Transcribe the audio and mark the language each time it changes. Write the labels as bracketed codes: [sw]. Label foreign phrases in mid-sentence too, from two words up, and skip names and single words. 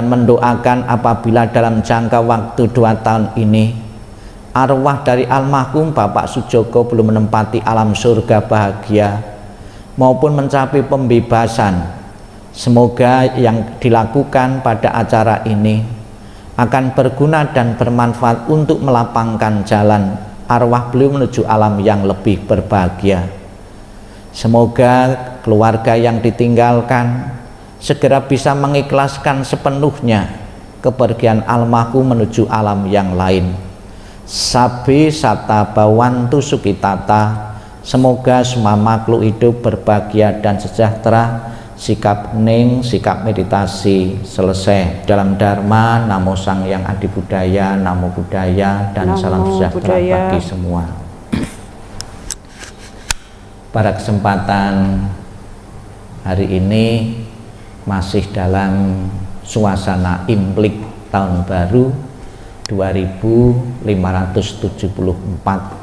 [id] mendoakan apabila dalam jangka waktu 2 tahun ini arwah dari almarhum Bapak Sujoko belum menempati alam surga bahagia maupun mencapai pembebasan, semoga yang dilakukan pada acara ini akan berguna dan bermanfaat untuk melapangkan jalan arwah beliau menuju alam yang lebih berbahagia. Semoga keluarga yang ditinggalkan segera bisa mengikhlaskan sepenuhnya kepergian almarhum menuju alam yang lain. [pi] Sabbe sata bawantu sukitata, [id] semoga semua makhluk hidup berbahagia dan sejahtera. Sikap hening, sikap meditasi selesai. Dalam Dharma, [pi] Namo Sang Yang Adi Buddhaya, Namo Buddhaya, [id] dan Namo salam sejahtera bagi semua. Pada kesempatan hari ini masih dalam suasana Imlek tahun baru 2574.